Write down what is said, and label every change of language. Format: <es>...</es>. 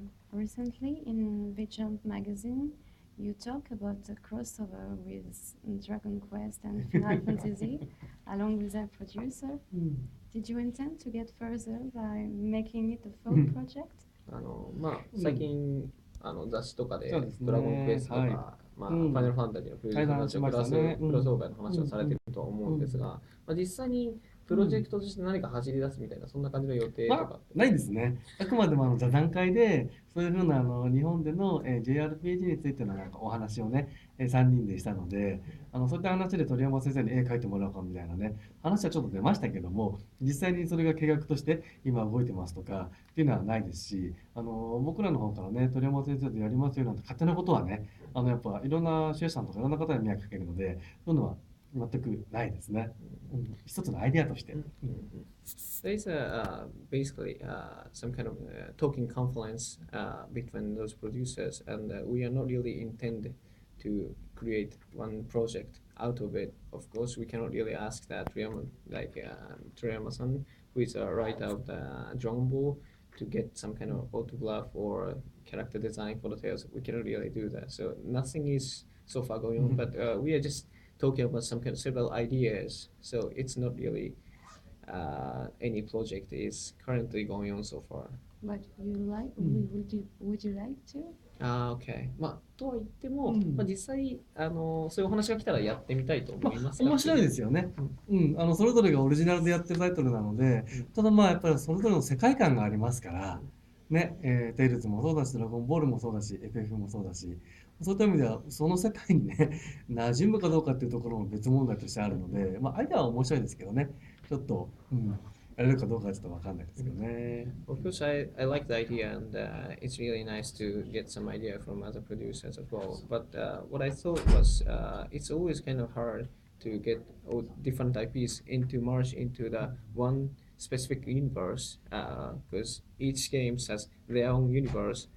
<en>Recently in Vigilant magazine, you talk about the crossover with Dragon Quest and Final Fantasy, along with their producer. Did you intend to get further by making it a full project?</en> <ja>最近雑誌とかでそうですねドラゴンクエストとか、ファイナルファンタジーのプロジェクトの話をクロスオーバーの話をされているとは思うんですが、実際にプロジェクトとして何か走り出すみたいな、そんな感じの予定とかってないですね。あくまでも座談会でそういうふうな日本でのJRPG についてのなんかお話をね3人でしたので、そういった話で鳥山先生に絵描いてもらおうかみたいなね話はちょっと出ましたけども、実際にそれが計画として今動いてますとかっていうのはないですし、僕らの方からね鳥山先生とやりますよなんて勝手なことはね、やっぱいろんな主演さんとかいろんな方に迷惑かけるので、そういうのは全くないですね。一つのアイデアとして。</ja> <en>There's basically some kind of talking conference between those producers, and we are not really intend to create one project out of it. Of course, we cannot really ask that Toriyama-san, who is a writer of the Dragon Ball, to get some kind of autograph or character design for the tales. We cannot really do that. So nothing is so far going on, but we are just talking about some kind of several ideas. So it's not really any project is currently going on so far. But would you like to? Okay.</en> <ja>とは言っても、実際そういうお話が来たらやってみたいと思います。面白いですよね。それぞれがオリジナルでやってるタイトルなので、ただやっぱりそれぞれの世界観がありますから、ね、テイルズもそうだし、ドラゴンボールもそうだし、FF もそうだし、そういった意味ではその世界にね、馴染むかどうかっていうところも別問題としてあるので、アイデアは面白いですけどね、ちょっと、やれるかどうかはちょっとわかんないですけどね。</ja> <en>Of course, I like the idea, and it's really nice to get some idea from other producers as well. But what I thought was it's always kind of hard to get all different IPs into merge into the one specific universe because each game has their own universe.</en>